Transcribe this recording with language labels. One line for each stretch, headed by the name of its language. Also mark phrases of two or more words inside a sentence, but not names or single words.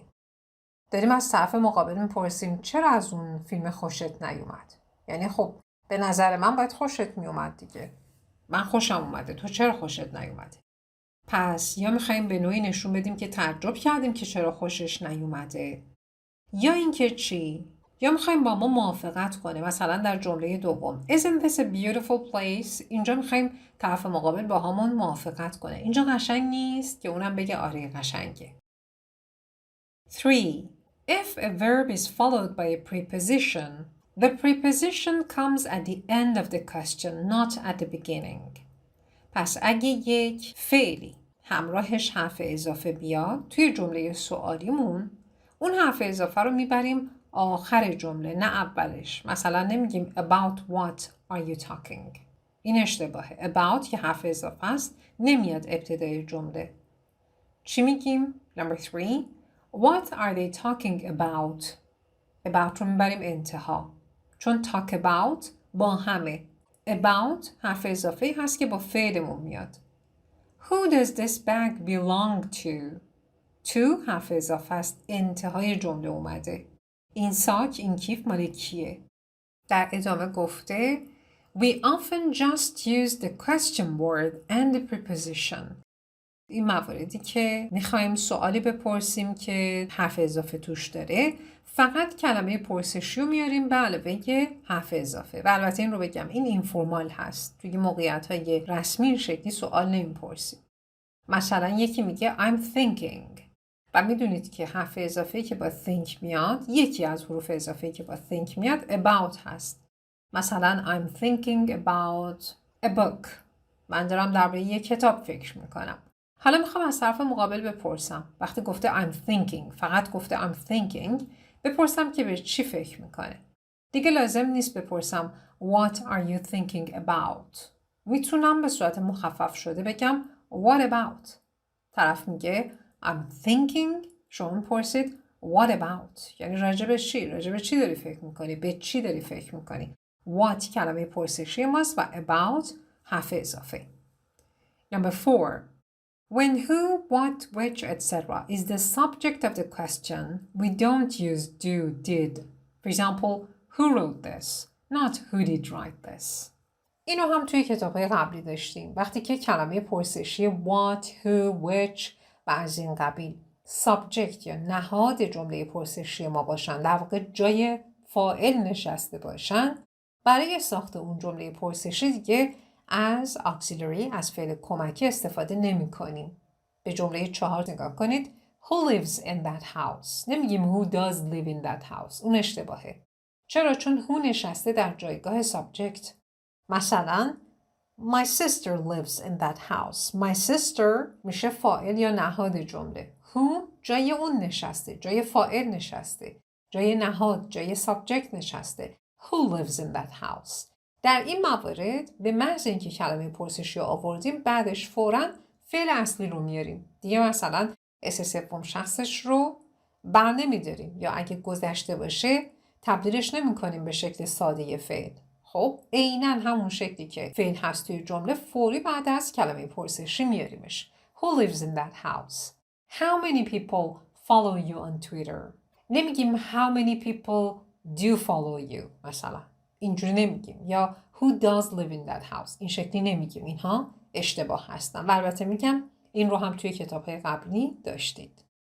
Persian: داریم از طرف مقابل میپرسیم چرا از اون فیلم خوشت نیومد؟ یعنی خب به نظر من باید خوشت میومد دیگه. من خوشم اومده. تو چرا خوشت نیومده؟ پس یا میخوایم به نوعی نشون بدیم که تعجب کردیم که چرا خوشش نیومده یا اینکه چی؟ یا میخوایم با ما موافقت کنه. مثلا در جمله دوم
English: Isn't this a beautiful place?
Persian: اینجا میخوایم طرف مقابل با همون موافقت کنه. اینجا قشنگ نیست که اونم بگه آره قشنگه. 3.
English: If a verb is followed by a preposition, the preposition comes at the end of the question, not at the beginning.
Persian: پس اگه یک فعلی همراهش حرف اضافه بیاد توی جمله سوالیمون اون حرف اضافه رو میبریم آخر جمله نه اولش. مثلا نمیگیم
English: about what are you talking.
Persian: این اشتباهه. about که حرف اضافه است نمیاد ابتدای جمله. چی میگیم؟
English: Number 3. What are they talking about?
Persian: about رو میبریم انتها چون
English: talk about
Persian: با همه. about حرف اضافه هست که با فعلمون میاد.
English: Who does this bag belong to?
Persian: to حرف اضافه است. انتهای جمله اومده. این ساک این کیف مال کیه؟ در ادامه گفته
English: We often just use the question word and the preposition.
Persian: این مواردی که میخوایم سوالی بپرسیم که حرف اضافه توش داره فقط کلمه پرسشی رو میاریم به علاوه حرف اضافه. و البته این رو بگم این اینفورمال هست. توی موقعیت‌های رسمی این شکلی سوال نمیپرسیم. مثلا یکی میگه
English: I'm thinking
Persian: و میدونید که حرف اضافه‌ای که با think میاد یکی از حروف اضافه‌ای که با think میاد about هست.
English: مثلا I'm thinking about a book.
Persian: من دارم درباره یک کتاب فکر میکنم. حالا میخوام از طرف مقابل بپرسم. وقتی گفته
English: I'm thinking
Persian: فقط گفته
English: I'm thinking
Persian: بپرسم که به چی فکر میکنه. دیگه لازم نیست بپرسم
English: What are you thinking about?
Persian: میتونم به صورت مخفف شده بگم
English: What about?
Persian: طرف میگه
English: I'm thinking.
Persian: شما میپرسید
English: What about?
Persian: یعنی راجع به چی؟ راجع به چی داری فکر میکنی؟ به چی داری فکر میکنی؟ What کلمه پرسشی ماست و about حرف اضافه.
English: Number 4. When who, what, which, etc. is the subject of the question, we don't use do, did. For example, who wrote this? Not who did write this.
Persian: اینو هم توی کتاب‌های قبلی داشتیم. وقتی که کلمه پرسشی
English: what, who, which
Persian: و از این قبیل subject یا نهاد جمله پرسشی ما باشن، در واقع جای فاعل نشسته باشن، برای ساخت اون جمله پرسشی دیگه از auxiliary از فعل کمکی استفاده نمی کنیم. به جمله 4 نگاه کنید.
English: Who lives in that house?
Persian: نمیگیم
English: who does live in that house.
Persian: اون اشتباهه. چرا؟ چون who نشسته در جایگاه subject. مثلا
English: My sister lives in that house. My sister
Persian: میشه فاعل یا نهاد جمله. Who جای اون نشسته. جای فاعل نشسته. جای نهاد. جای subject نشسته.
English: Who lives in that house?
Persian: در این موارد به محض اینکه کلمه پرسشی رو آوردیم بعدش فوراً فعل اصلی رو میاریم. دیگه مثلا اس سوم شخصش رو بر نمیداریم یا اگه گذشته باشه تبدیلش نمی کنیم به شکل ساده فعل. خب عیناً همون شکلی که فعل هست توی جمله فوری بعد از کلمه پرسشی میاریمش.
English: Who lives in that house? How many people follow you on Twitter?
Persian: نمیگیم
English: how many people do follow you
Persian: مثلا. اینجوری نمیگیم.
English: یا who does live in that house.
Persian: این شکلی نمیگیم. اینها اشتباه هستن. و البته میگم این رو هم توی کتاب‌های قبلی داشتید.